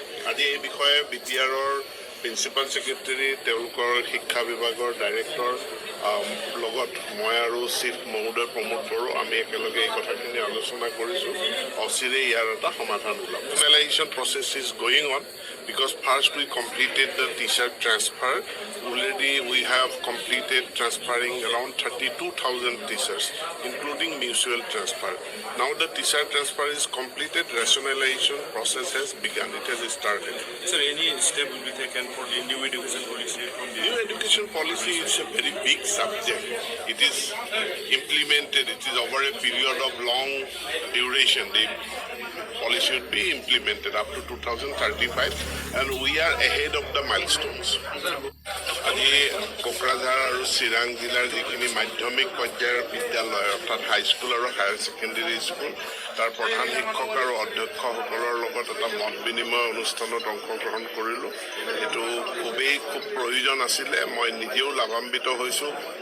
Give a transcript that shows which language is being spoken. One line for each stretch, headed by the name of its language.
Assamese: আজি এই বিষয়ে বিটিআৰৰ প্ৰিন্সিপাল ছেক্ৰেটাৰী তেওঁলোকৰ শিক্ষা বিভাগৰ ডাইৰেক্টৰ লগত মই আৰু চিফ মহোদয় প্ৰমোদ বড়ো আমি একেলগে এই কথাখিনি আলোচনা কৰিছোঁ। অচিৰে ইয়াৰ এটা সমাধান ওলাব।
English: Finalization process is going on because first we completed the teacher transfer. Already we have completed transferring around 32,000 teachers, including mutual transfer. Now the teacher transfer is completed. Rationalization process has begun. It has started. Sir, any step will be taken for the new education policy from the New education policy is a very big subject. It is implemented. It is over a period of long duration. The policy would be implemented up to 2035, and we are ahead of the milestones.
Assamese: আজি কোকৰাঝাৰ আৰু চিৰাং জিলাৰ যিখিনি মাধ্যমিক পৰ্যায়ৰ বিদ্যালয় অৰ্থাৎ high school আৰু higher secondary school তাৰ প্ৰধান শিক্ষক আৰু অধ্যক্ষসকলৰ লগত এটা মত বিনিময় অনুষ্ঠানত অংশগ্ৰহণ কৰিলোঁ। এইটো খুব প্ৰয়োজন আছিলে। মই নিজেও লাভান্বিত হৈছোঁ।